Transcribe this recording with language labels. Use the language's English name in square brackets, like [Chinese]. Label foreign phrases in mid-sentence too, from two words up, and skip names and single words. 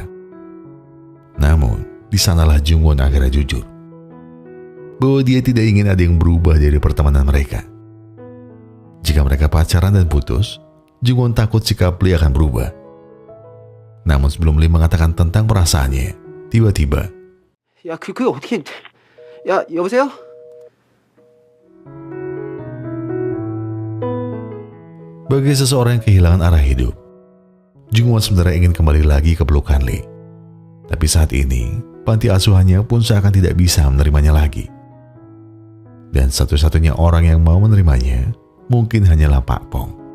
[Indonesian] Namun, di sanalah Jungwon akhirnya jujur bahwa dia tidak ingin ada yang berubah dari pertemanan mereka. Jika mereka pacaran dan putus, Jungwon takut sikap Lee akan berubah. Namun sebelum Lee mengatakan tentang perasaannya, tiba-tiba, [Korean] 야, 그게 어떻게... 야, 여보세요? [Indonesian] bagi seseorang yang kehilangan arah hidup, Jungwon sebenarnya ingin kembali lagi ke pelukan Lee. Tapi saat ini, panti asuhannya pun seakan tidak bisa menerimanya lagi. Dan satu-satunya orang yang mau menerimanya mungkin hanyalah Pak Pong.